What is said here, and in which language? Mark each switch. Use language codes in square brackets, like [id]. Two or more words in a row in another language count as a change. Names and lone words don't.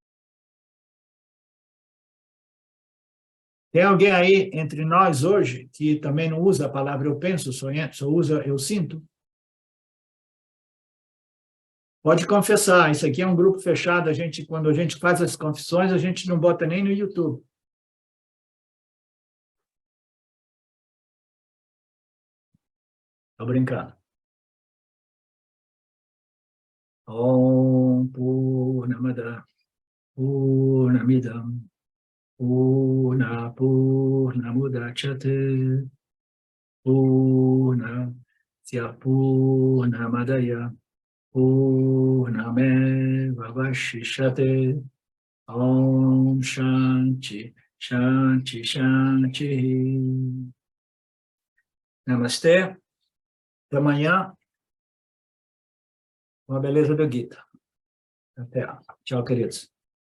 [pt] Tem alguém aí entre nós hoje que também não usa a palavra eu penso, só usa eu sinto? Pode confessar, isso aqui é um grupo fechado, quando a gente faz as confissões, a gente não bota nem no YouTube. Estou brincando. [sa] ॐ पूर्णमद पूर्णमिदं पूर्णमुदच्यते पूर्णस्य पूर्णमादाय पूर्णमेव वशिष्यते ॐ शान्ति शान्ति शान्ति. [pt] Namastê. Até amanhã. Com a beleza do Gita. Até. Tchau, queridos.